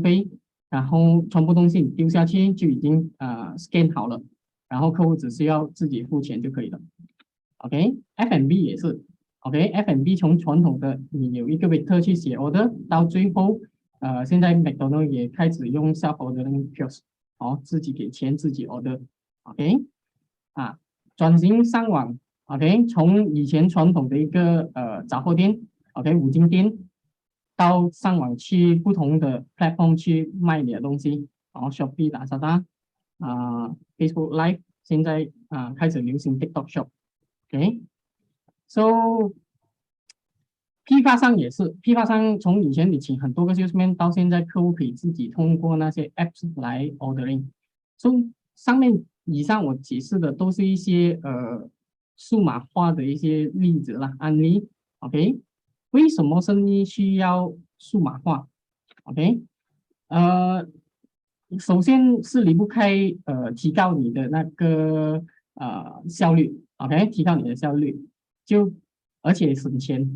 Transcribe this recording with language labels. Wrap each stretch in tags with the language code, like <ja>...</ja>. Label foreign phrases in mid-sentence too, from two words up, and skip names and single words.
<zh>费，然后全部东西你丢下去就已经scan 好了，然后客户只需要自己付钱就可以了。</zh> <en>OK，F&B</en> <zh>也是 ，</zh> <en>OK，F&B</en> <zh>从传统的你有一个 waiter 去写 order， 到最后现在 McDonald 也开始用</zh> <en>self ordering kiosk，</en> <zh>自己给钱自己</zh> <en>order，OK，</en> <zh>转型上网 ，OK， 从以前传统的一个杂货店 ，OK， 五金店，到上网去不同的 platform 去卖你的东西，Shopee、Lazada，</zh> <en>Facebook Live，</en> <zh>现在开始流行 TikTok Shop，</zh> <en>OK，so</en> <zh>批发商也是，批发商从以前你请很多个 salesman， 到现在客户可以自己通过那些 apps 来 ordering。so 上面以上我解释的都是一些数码化的一些例子啦，案例。OK， 为什么生意需要数码化 ？OK，首先是离不开提高你的那个效率 ，OK， 提高你的效率，而且省钱。</zh>